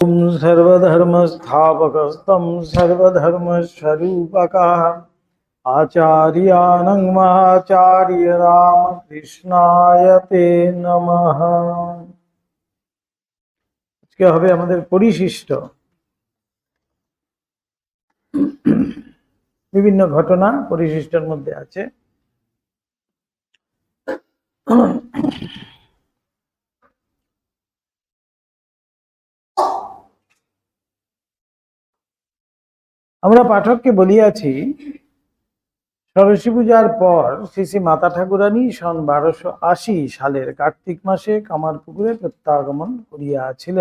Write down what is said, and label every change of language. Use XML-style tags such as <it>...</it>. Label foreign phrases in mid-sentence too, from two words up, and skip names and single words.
<sa>ओम सर्वधर्मस्थापकस्तं सर्वधर्मस्वरूपकः आचार्यानं महाचार्य रामकृष्णाय ते नमः।</sa> <bn>আজকে হবে আমাদের পরিশিষ্ট বিভিন্ন ঘটনা পরিশিষ্টের মধ্যে আছে। আমরা পাঠককে বলিয়াছি সরস্বতী পূজার পর শ্রী শ্রী মাতা ঠাকুরানী সন 1280 সালের কার্তিক মাসে কামারপুকুরে প্রত্যাগমন করিয়াছিলেন।</bn>